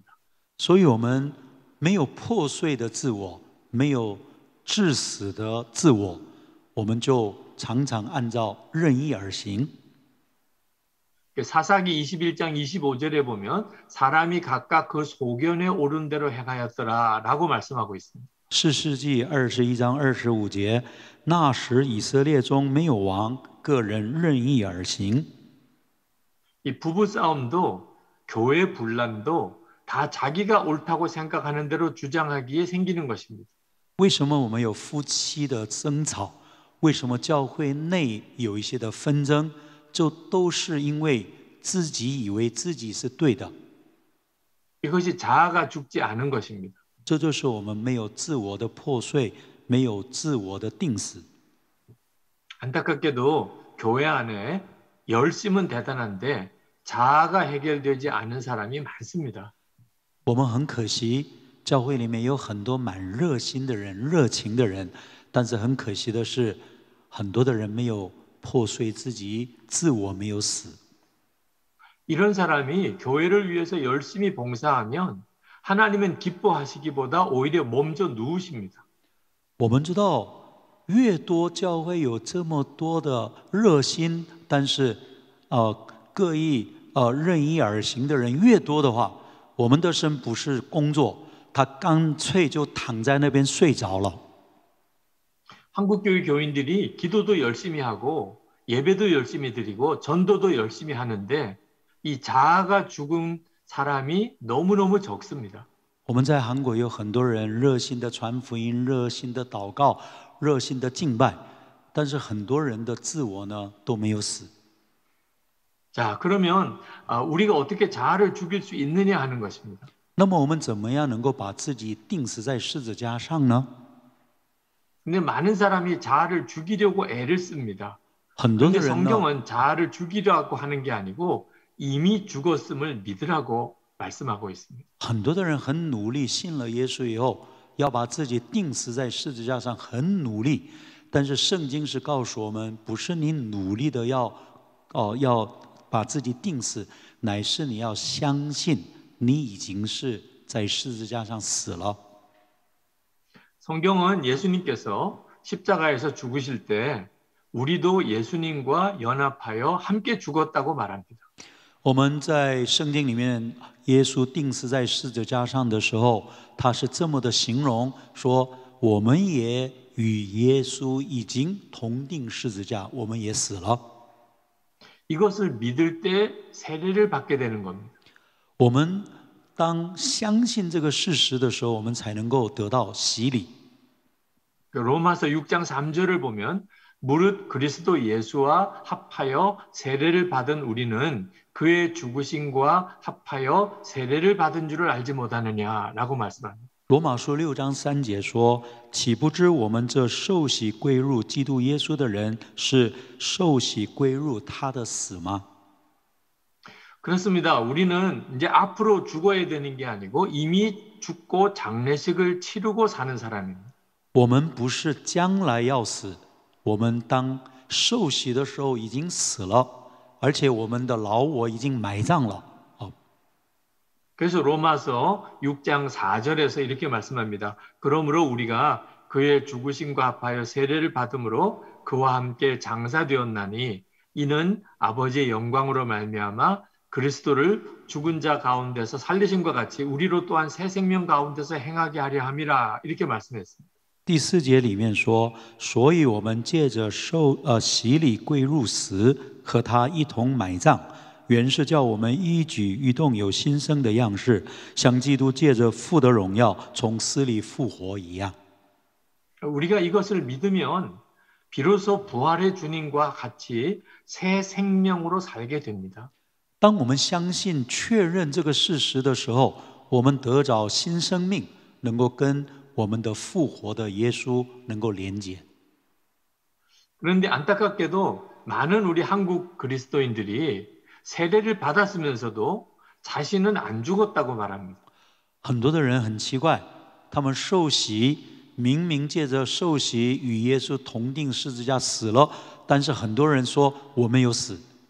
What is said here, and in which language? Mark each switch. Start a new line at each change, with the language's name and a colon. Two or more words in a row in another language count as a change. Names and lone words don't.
Chinese: 所以我们没有破碎的自我，没有致死的自我，我们就常常按照任意而行。
Korean: 사사기 21장 25절에 보면 사람이 각각 그 소견에 오른 대로 행하였더라라고 말씀하고 있습니다.
Chinese: 士世记21章25节，那时以色列中没有王，个人任意而行。
Korean: 이 부부 싸움도 교회 분란도 다 자기가 옳다고 생각하는 대로 주장하기에 생기는 것입니다.
Chinese: 为什么我们有夫妻的争吵？为什么教会内有一些的纷争？就都是因为自己以为自己是对的。
Korean: 이것이 자아가 죽지 않은 것입니다.
Chinese: 这就是我们没有自我的破碎，没有自我的定死。
Korean: 안타깝게도 교회 안에 열심은 대단한데 자아가 해결되지 않은 사람이 많습니다.
Chinese: 我们很可惜，教会里面有很多蛮热心的人、热情的人，但是很可惜的是，很多的人没有破碎自己，自我没有死。
Korean: 이런 사람이 교회를 위해서 열심히 봉사하면 하나님은 기뻐하시기보다 오히려 몸져 누우십니다.
Chinese: 我们知道，越多教会有这么多的热心，但是各意任意而行的人越多的话，我们的神不是工作，他干脆就躺在那边睡着了。
Korean: 한국교회 교인들이 기도도 열심히 하고 예배도 열심히 드리고 전도도 열심히 하는데 이 자아가 죽은 사람이 너무너무 적습니다.
Chinese: 我们在韩国有很多人热心的传福音、热心的祷告、热心的敬拜，但是很多人的自我呢都没有死。
Korean: 자, 그러면 우리가 어떻게 자아를 죽일 수 있느냐 하는 것입니다.
Chinese: 那么我们怎么样能够把自己钉死在十字架上呢？
Korean: 근데 많은 사람이 자아를 죽이려고 애를 씁니다.
Chinese: 很多的
Korean: 그런데
Chinese: 人呢，
Korean: 성경은 자아를 죽이려고 하는 게 아니고 이미 죽었음을 믿으라고 말씀하고 있습니다.
Chinese: 很多的人很努力，信了耶稣以后，要把自己钉死在十字架上，很努力。但是圣经是告诉我们，不是你努力的要把自己钉死，乃是你要相信你已经是在十字架上死了。
Korean: 성경은 예수님께서 십자가에서 죽으실 때 우리도 예수님과 연합하여 함께 죽었다고 말합니다.
Chinese: 我们在圣经里面，耶稣钉死在十字架上的时候，他是这么的形容说：我们也与耶稣已经同钉十字架，我们也死了。
Korean: 이것을 믿을 때 세례를 받게 되는 겁니다.
Chinese: 我们当相信这个事实的时候，我们才能够得到洗礼。
Korean: 로마서 6장 3절을 보면 무릇 그리스도 예수와 합하여 세례를 받은 우리는 그의 죽으심과 합하여 세례를 받은 줄을 알지 못하느냐라고 말씀합니다.
Chinese: 罗马书6章3节说：岂不知我们这受洗归入基督耶稣的人，是受洗归入他的死吗？
Korean: 그렇습니다. 우리는 이제 앞으로 죽어야 되는 게 아니고 이미 죽고 장례식을 치르고 사는 사람입니다.
Chinese: 我们不是将来要死，我们当受洗的时候已经死了，而且我们的老我已经埋葬了。
Korean: 그래서 로마서 6장 4절에서 이렇게 말씀합니다. 그러므로 우리가 그의 죽으심과 합하여 세례를 받음으로 그와 함께 장사되었나니 이는 아버지의 영광으로 말미암아 그리스도를 죽은 자 가운데서 살리심과 같이 우리로 또한 새 생명 가운데서 행하게 하려 함이라 이렇게 말씀했습니다.
Chinese: 第4节里面说，所以我们借着洗礼归入死，和他一同埋葬，原是叫我们一举一动有新生的样式，像基督借着父的荣耀从死里复活一样。
Korean: 우리가 이것을 믿으면 비로소 부활의 주님과 같이 새 생명으로 살게 됩니다.
Chinese: 当我们相信、确认这个事实的时候，我们得着新生命，能够跟我们的复活的耶稣能够连接。
Korean: 그런데 안타깝게도 많은 우리 한국 그리스도인들이 세례를 받았으면서도 자신은 안 죽었다고 말합니다.
Chinese: 很多的人很奇怪，他们受洗，明明借着受洗与耶稣同定十字架死了，但是很多人说我没有死。